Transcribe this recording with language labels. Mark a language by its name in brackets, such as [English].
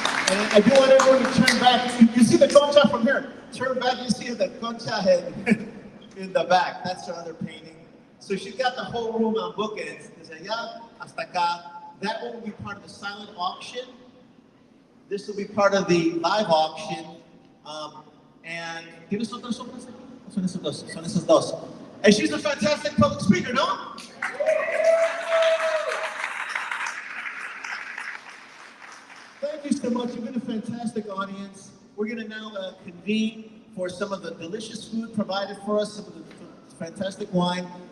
[English] And I do want everyone to turn back. You see the concha from here. Turn back, you see the concha head in the back. That's her other painting. So she's got the whole room on bookends. [Spanish] Desde allá hasta acá. [English] That one will be part of the silent auction. This will be part of the live auction. [Spanish] And ¿tienes otras obras aquí? Son esos dos. Son esos dos. [English] And she's a fantastic public speaker, no? Thank you so much. You've been a fantastic audience. We're going to now convene for some of the delicious food provided for us, some of the fantastic wine.